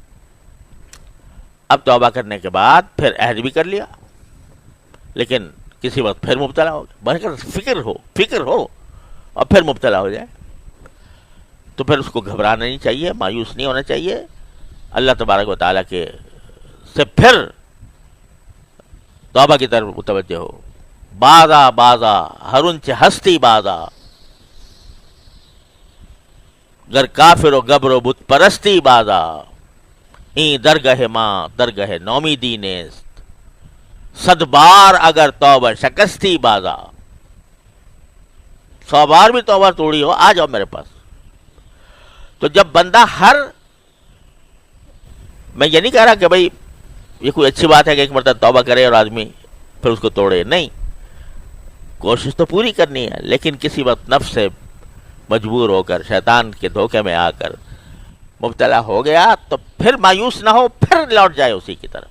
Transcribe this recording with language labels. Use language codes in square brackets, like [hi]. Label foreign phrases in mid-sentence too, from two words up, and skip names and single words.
[ur] اب توبہ کرنے کے بعد پھر عہد بھی کر لیا، لیکن کسی وقت پھر مبتلا ہو گیا، بلکہ فکر ہو اور پھر مبتلا ہو جائے، تو پھر اس کو گھبرانا نہیں چاہیے، مایوس نہیں ہونا چاہیے، [ar] اللہ تبارک و تعالیٰ [ur] کے سے پھر توبہ کی طرف متوجہ ہو۔ [fa] بازا ہرنچ ہستی بازا، گر کافر و گبر و بت پرستی بازا، این درگہ ماں درگہ نومیدی نیست، صد بار اگر توبہ شکستی بازا، [ur] 100 بار بھی توبہ توڑی ہو، آ جاؤ میرے پاس۔ تو جب بندہ میں یہ نہیں کہہ رہا کہ بھائی یہ کوئی اچھی بات ہے کہ ایک مرتبہ توبہ کرے اور آدمی پھر اس کو توڑے، نہیں، کوشش تو پوری کرنی ہے، لیکن کسی وقت نفس سے مجبور ہو کر، شیطان کے دھوکے میں آ کر مبتلا ہو گیا تو پھر مایوس نہ ہو، پھر لوٹ جائے اسی کی طرف۔